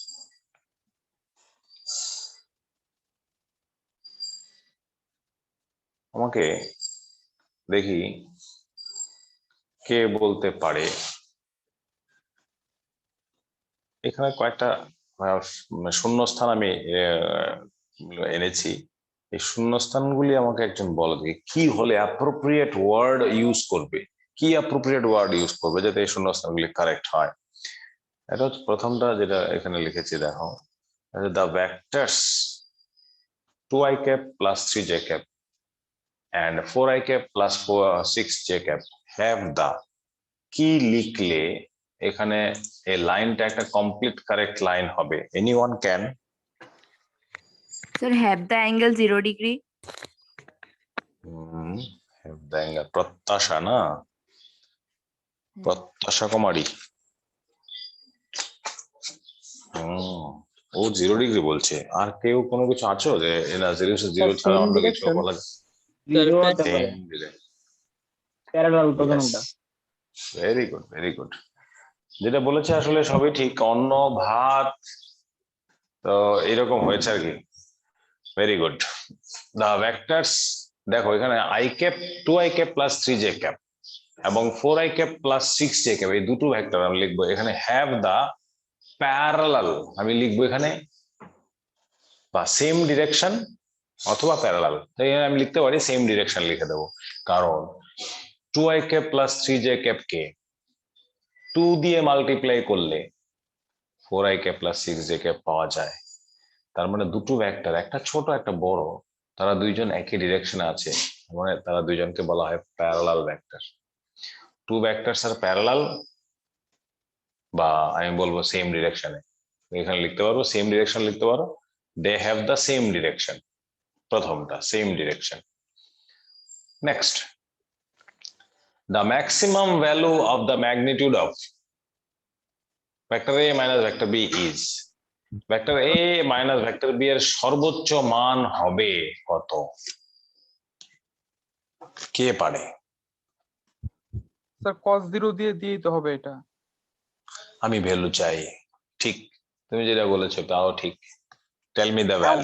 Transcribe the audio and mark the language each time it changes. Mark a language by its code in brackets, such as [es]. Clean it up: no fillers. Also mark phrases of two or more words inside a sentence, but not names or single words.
[bn] আমাকে দেখি কে বলতে পারে, এখানে কয়েকটা শূন্যস্থান আমি এনেছি। এই শূন্যস্থানগুলি আমাকে একজন বলো দেখি কি হলে [en] appropriate word use [bn] করবে, কি [en] appropriate word use [bn] করবে যাতে এই শূন্যস্থানগুলি কারেক্ট হয়। এটা হচ্ছে প্রথমটা যেটা এখানে লিখেছি, দেখো, [en] the vectors 2i cap plus 3j cap and 4i cap plus 6j cap have the, [bn] কি লিখলে এখানে এই লাইনটা একটা [en] complete correct line [bn] হবে? [en] anyone can? Sir, have the angle 0 degree. have the angle, প্রত্যাশা না, প্রত্যাশা কুমারী। [bn] ও 0 ডিগ্রি বলছে। আর কেউ কোনো কিছু আছো যে না 0 ছাড়া অন্য কিছু বলা যায়? [en] very good, very good. [bn] যেটা বলেছে আসলে সবই ঠিক, অন্ন ভাত তো এরকম হয়েছে আর কি। [en] very good. the vectors, [bn] দেখো এখানে [en] i cap 2i cap plus 3j cap এবং 4i cap plus 6j cap, [bn] এই দুটো ভেক্টর আমি লিখবো এখানে। [en] have the parallel [bn] আমি লিখবো এখানে, বা [en] same direction [bn] অথবা প্যারালাল। তাই আমি লিখতে পারি [en] same direction [bn] লিখে দেবো, কারণ [en] 2i cap plus 3j cap [bn] কে 2 দিয়ে মাল্টিপ্লাই করলে [en] 4i cap plus 6j cap [bn] পাওয়া যায়। তার মানে দুটো ভেক্টর, একটা ছোট একটা বড়, তারা দুইজন একই ডিরেকশনে আছে, মানে তারা দুইজনকে বলা হয় [en] parallel vector. two vectors are parallel, [bn] বা আমি বলবো [en] same direction. [bn] এখানে লিখতে পারবো [en] same direction [bn] লিখতে পারো, [en] they have the same direction, প্রথমটা same direction. [bn] নেক্সট, [en] the maximum value of the magnitude of vector a minus vector b is, vector a minus vector b [bn] এর সর্বোচ্চ মান হবে কত? কে পারে? স্যার cos 0 দিয়ে দিয়েই তো হবে এটা। আমি ভ্যালু চাই। ঠিক, তুমি যেটা বলেছো তাও ঠিক। [en] tell me the value.